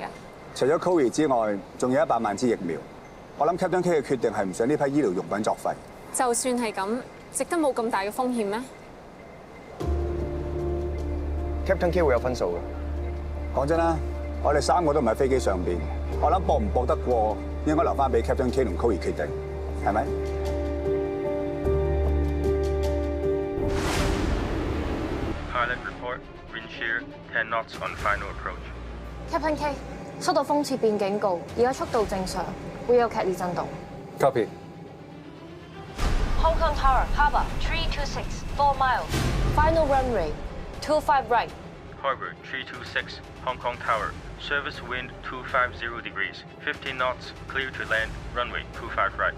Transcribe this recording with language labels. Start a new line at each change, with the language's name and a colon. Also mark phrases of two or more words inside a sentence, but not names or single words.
Cantonese: 除咗 Chloe 之外，仲有100萬支疫苗。我諗 Captain K 嘅決定係唔想呢批醫療用品作廢。就算係咁，值得冇咁大嘅風險咩 Captain K 會有分數㗎。講真啦，我哋3個都唔喺飛機上邊，我諗搏唔搏得過，應該留翻俾 Captain K 同 Chloe 決定，係咪？
English: Pilot report, wind shear, 10 knots on final approach.
Cantonese: Captain K， 收到風切變警告，而家速度正常，會有劇烈震動。 Copy。
English: Hong Kong Tower, Harbour 326, 4 miles. Final runway 25 right. Harbor 326, Hong Kong Tower. Service wind 250 degrees, 15 knots, clear to land, runway 25 right.